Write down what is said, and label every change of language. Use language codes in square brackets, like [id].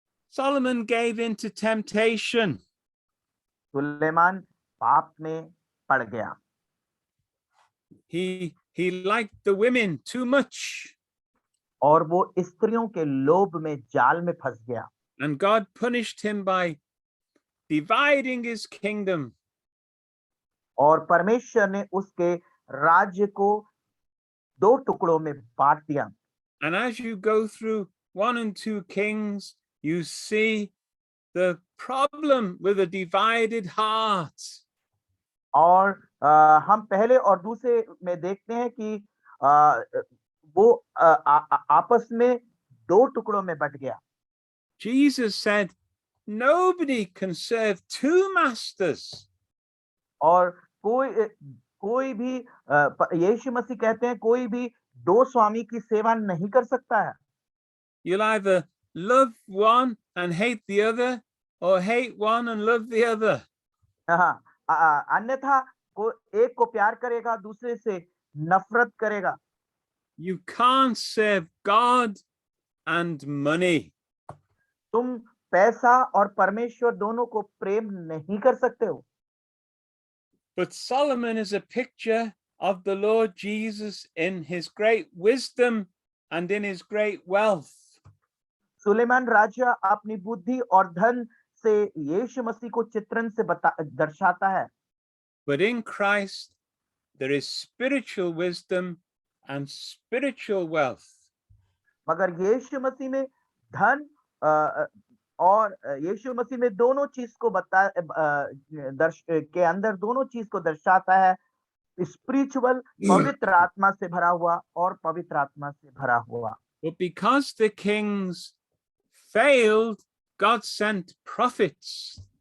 [en] Solomon gave in to temptation. [hi] Suleman पाप में पड़ गया। [en] He liked the women too much. [hi] और वो स्त्रियों के लोभ में जाल में फंस गया। [en] And God punished him by dividing his kingdom. [hi] और परमेश्वर ने उसके राज्य को 2 टुकड़ों में बांट दिया। [en] And as you go through 1 and 2 Kings, you see the problem with a divided heart. [hi] और हम पहले और दूसरे में देखते हैं कि वो आपस में 2 टुकड़ों में बट गया। [en] Jesus said, nobody can serve 2 masters. [hi] और कोई भी यीशु मसीह कहते हैं कोई भी 2 स्वामी की सेवा नहीं कर सकता है। [en] You'll either love one and hate the other, or hate one and love the other. [hi] हाँ, अन्यथा एक को प्यार करेगा, दूसरे से नफरत करेगा। [en] You can't serve God and money. [hi] तुम पैसा और परमेश्वर दोनों को प्रेम नहीं कर सकते हो। [en] But Solomon is a picture of the Lord Jesus in his great wisdom and in his great wealth. [hi] Suleman राजा अपनी बुद्धि और धन से यीशु मसीह को चित्रण से दर्शाता है। [en] But in Christ there is spiritual wisdom and spiritual wealth. [hi] मगर यीशु मसीह में धन और यीशु मसीह में दोनों चीज को के अंदर दोनों चीज को दर्शाता है। स्पिरिचुअल पवित्र आत्मा से भरा हुआ और पवित्र आत्मा से भरा हुआ। [en] But because the kings failed, God sent prophets.